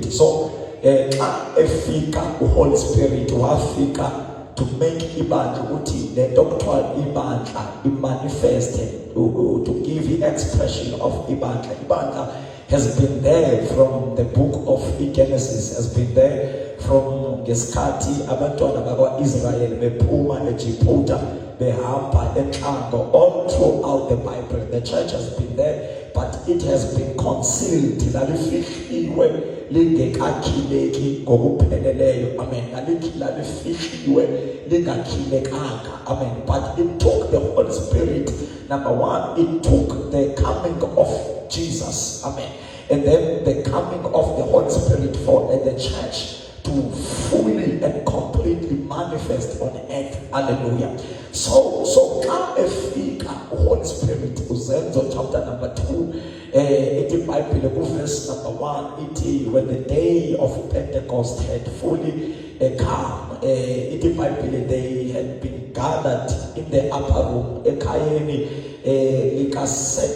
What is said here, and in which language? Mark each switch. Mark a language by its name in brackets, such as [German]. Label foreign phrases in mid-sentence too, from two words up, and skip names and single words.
[English] So, efika the Holy Spirit wafika to make ibandla the doctrine ibandla manifested, to give the expression of ibandla. Ibandla has been there from the book of Genesis, has been there from Geskati, [North Ndebele] abantwana bakwa Israel bephuma eJiphuta behamba eNhlango, [English] all throughout the Bible. The church has been there, but it has been concealed. [North Ndebele] Lalifihliwe lingekakhileki ngokupheleleyo. Amen. Lalifihliwe lingakhilekanga. Amen. [English] But it took the Holy Spirit. Number one, it took the coming of Jesus. Amen. And then the coming of the Holy Spirit for the church to fully and completely manifest on earth. Hallelujah. So come efika Holy Spirit uzenzo chapter number 2 it might be the verse number 1 it when the day of Pentecost had fully come it might be they had been gathered in the upper room ekayeni St.